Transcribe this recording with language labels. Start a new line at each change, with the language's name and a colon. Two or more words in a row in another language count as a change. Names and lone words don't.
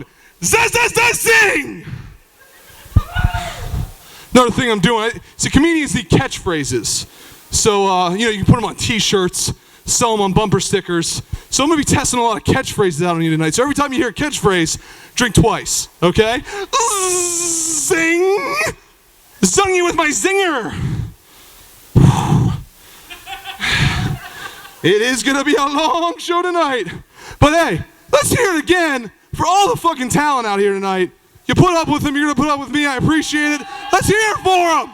English: Zing! Another thing I'm doing, see, comedians need catchphrases. So, you can put them on t-shirts, sell them on bumper stickers. So I'm gonna be testing a lot of catchphrases out on you tonight. So every time you hear a catchphrase, drink twice, okay? Zing! Zung you with my zinger! It is gonna be a long show tonight. But hey, let's hear it again for all the fucking talent out here tonight. You put up with them, you're gonna put up with me, I appreciate it. Let's hear it for them!